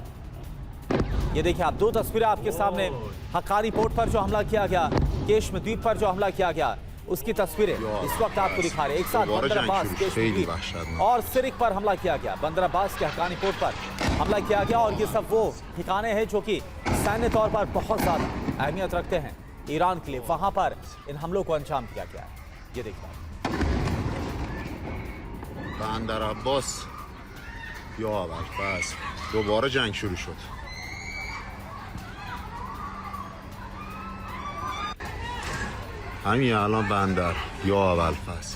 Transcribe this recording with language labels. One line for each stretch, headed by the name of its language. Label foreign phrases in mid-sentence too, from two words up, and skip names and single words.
Hindi: ये देखिए आप 2 तस्वीरें आपके सामने। हकानी पोर्ट पर जो हमला किया गया, केशम द्वीप पर जो हमला किया गया, उसकी तस्वीरें इस वक्त आपको दिखा रहे हैं। एक साथ बंदर अब्बास, केशम द्वीप और सिरिक पर हमला किया गया। बंदर अब्बास के हकानी पोर्ट पर हमला किया गया और ये सब वो ठिकाने हैं जो कि सैन्य तौर पर बहुत ज्यादा अहमियत रखते हैं ईरान के लिए। वहां पर इन हमलों को अंजाम दिया गया है। ये देखिए
Persian: بندر عباس یا ابوالفضل دوباره جنگ شروع شد. همین الان بندر یا ابوالفضل